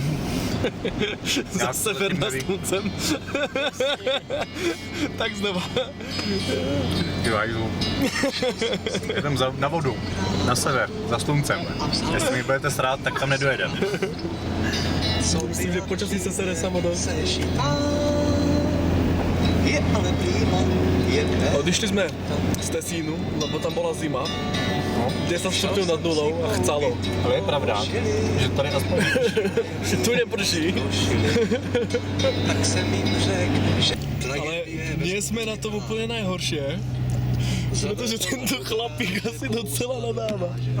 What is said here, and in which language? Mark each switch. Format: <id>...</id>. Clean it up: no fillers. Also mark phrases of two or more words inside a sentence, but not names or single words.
<cs>Za sever na sluncem. Tak znova. Jedem na vodu, na sever, za sluncem. Jestli mi budete srát, tak tam nedojedem. Myslím, že počasí se sere samo do...</cs> <sk>Odišli sme z Tesínu, lebo tam bola zima. 10 stupňov nad nulou a chcalo.</sk> <cs>Ale je pravda, že tady aspoň</cs> <sk>Tu neprší. Ale nie sme na tom úplne najhoršie,</sk> <cs>protože tento chlapík asi docela nadáva.</cs>